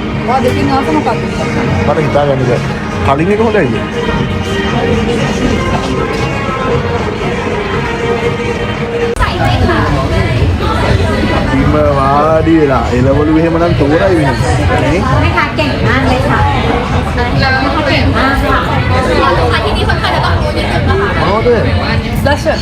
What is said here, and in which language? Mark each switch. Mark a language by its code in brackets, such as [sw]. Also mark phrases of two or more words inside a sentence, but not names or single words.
[si] ඔයා දෙකින් ආස මොකක්ද? මට හිතාගන්න බැහැ. කලින් එක හොඳයිද? බිම වාඩි වෙලා එළවලු එහෙම නම් තෝරයි වෙන්නේ. නේ? [th] แม่ค้าเก่งมากเลยค่ะแล้วเขาเก่งมากค่ะลูกค้าที่นี่คนไทยแล้วก็รู้นิดนึงนะคะ [si] මොනවද? දර්ශන.